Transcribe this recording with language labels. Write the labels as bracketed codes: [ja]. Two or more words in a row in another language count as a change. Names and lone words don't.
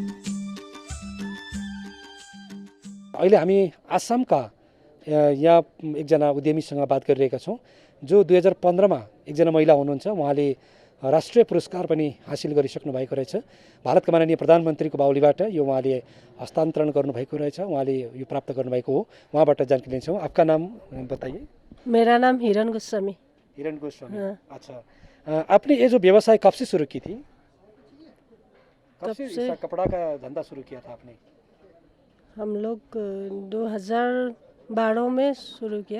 [ne] अहिले हामी आसामका यहाँ एकजना उद्यमीसँग बात गरिरहेका छौँ, जो 2015मा एकजना महिला हुनुहुन्छ। उहाँले राष्ट्रिय पुरस्कार पनि हासिल गरिसक्नु भएको रहेछ। भारतका माननीय प्रधानमन्त्रीको बाहुलीबाट यो उहाँले हस्तान्तरण गर्नुभएको रहेछ, उहाँले यो प्राप्त गर्नुभएको हो। उहाँबाट जानकारी लिन्छौँ। [hi] आपका नाम बताइए। मेरा नाम हिरण गोस्वामी। हिरण गोस्वामी, अच्छा। आपने ये जो व्यवसाय कब से शुरू की थी? कब से कपड़ा का धंधा शुरू किया था आपने? हम लोग 2012 में शुरू किया।